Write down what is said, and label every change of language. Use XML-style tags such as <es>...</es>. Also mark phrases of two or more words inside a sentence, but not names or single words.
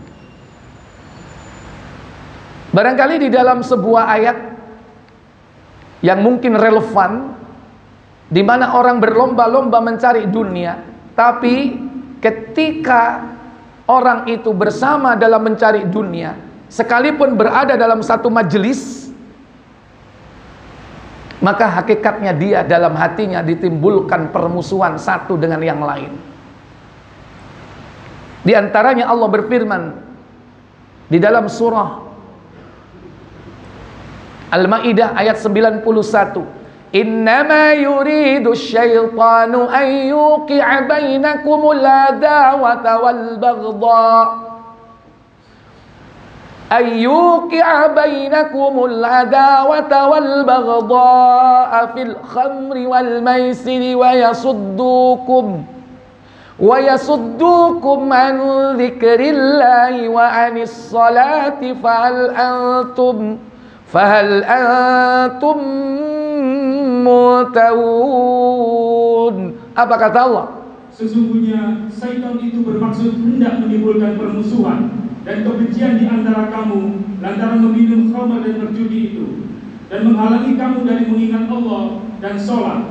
<id>Barangkali di dalam sebuah ayat yang mungkin relevan, di mana orang berlomba-lomba mencari dunia, tapi ketika orang itu bersama dalam mencari dunia, sekalipun berada dalam satu majelis, maka hakikatnya dia dalam hatinya ditimbulkan permusuhan satu dengan yang lain. Di antaranya Allah berfirman di dalam surah Al-Maidah ayat 91,</id> <ar>إنما يريد الشيطان أن يوقع بينكم العداوة والبغضاء أن يوقع بينكم العداوة والبغضاء في الخمر والميسر ويصدكم عن ذكر الله وعن الصلاة فهل أنتم منتهون.</ar> <id>Apa kata Allah? Sesungguhnya syaitan itu bermaksud hendak menimbulkan permusuhan dan kebencian di antara kamu lantaran meminum khamr dan berjudi itu, dan menghalangi kamu dari mengingat Allah dan sholat.</id>